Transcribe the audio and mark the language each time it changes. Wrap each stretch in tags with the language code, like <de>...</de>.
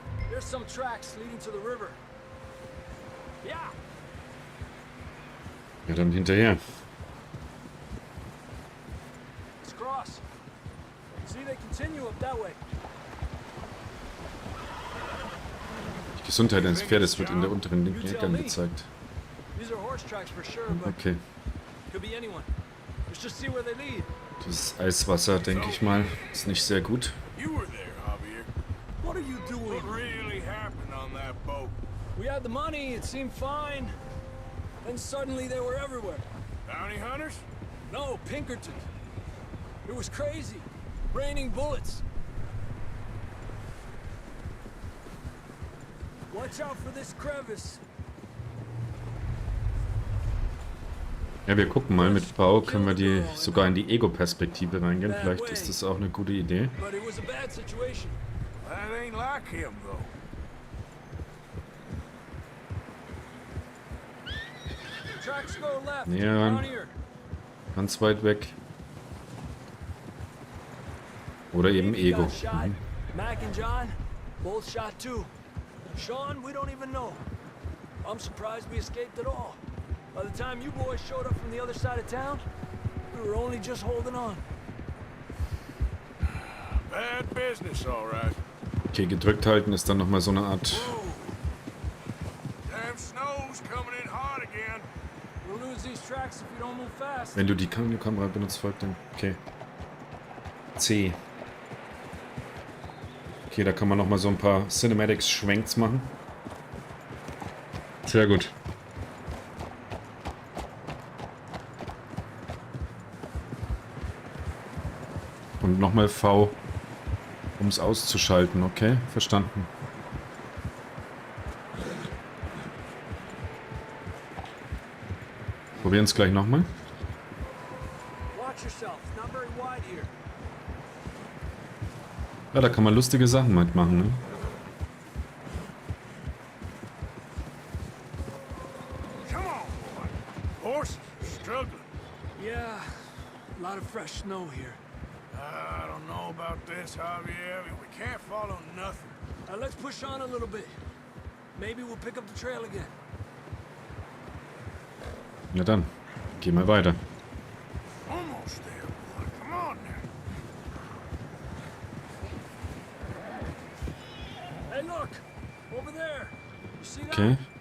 <en>There's some tracks leading to the river. Yeah.</en> <de>Ja, dann hinterher.</de> <en>Let's cross. See, they continue up that way.</en> <de>Die Gesundheit eines Pferdes wird in der unteren linken Ecke angezeigt.</de> <en>These are horse tracks for sure, but Okay. could be anyone. Let's just see where they lead.</en> <de>Das Eiswasser, denke ich mal, ist nicht sehr gut.</de> <en>You were there, Javier. What are you doing? What really happened on that boat? We had the money, it seemed fine. Then suddenly they were everywhere. Bounty hunters? No, Pinkerton. It was crazy. Raining bullets. Watch out for this crevice.</en> <de>Ja, wir gucken mal. Mit V können wir die sogar in die Ego-Perspektive reingehen. Vielleicht ist das auch eine gute Idee.</de> <en>But it was a bad situation. That ain't like him, though. Tracks go left.</en> <de>Näher</de> <en>Down ran. here.</en> <de>Ganz weit weg. Oder eben</de> <en>Davey</en> <de>Ego.</de> <en>got shot. Mhm. Mac and John, both shot too. Sean, we don't even know. I'm surprised we escaped at all. By the time you boys showed up from the other side of town, we were only just holding on. Bad business, all right.</en> <de>Okay, gedrückt halten ist dann nochmal so eine Art...</de> <en>Damn snow's coming in hard again. We'll lose these tracks if we don't move fast.</en> <de>Wenn du die Kamera benutzt, folgt dann... Okay. C. Okay, da kann man nochmal so ein paar Cinematics-Schwenks machen. Sehr gut. Und nochmal V, um es auszuschalten. Okay, verstanden. Probieren es gleich nochmal.</de> <en>Watch yourself. It's not very wide here.</en> <de>Ja, da kann man lustige Sachen mitmachen, ne?</de> <en>Come on, boy. Horses are struggling. Yeah, a lot of fresh snow here. I don't know about this, Javier. We can't follow nothing. Let's push on a little bit. Maybe we'll pick up the trail again.</en> <de>Ja dann, gehen wir weiter.</de> <en>Almost there, boy. Come on now. Hey, look! Over there! You see that? Okay.</en>